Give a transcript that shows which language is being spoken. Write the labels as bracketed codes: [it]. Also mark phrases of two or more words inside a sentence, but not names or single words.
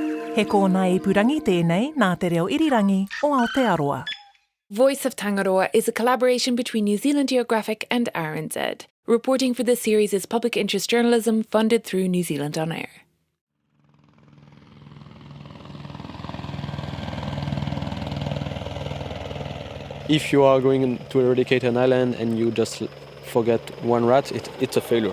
[mi] He kōna ipurangi tēnei nā te reo irirangi o Aotearoa. [en] Voice of Tangaroa is a collaboration between New Zealand Geographic and RNZ. Reporting for this series is public interest journalism funded through New Zealand On Air. If you are going to eradicate an island and you just forget one rat, it's a failure.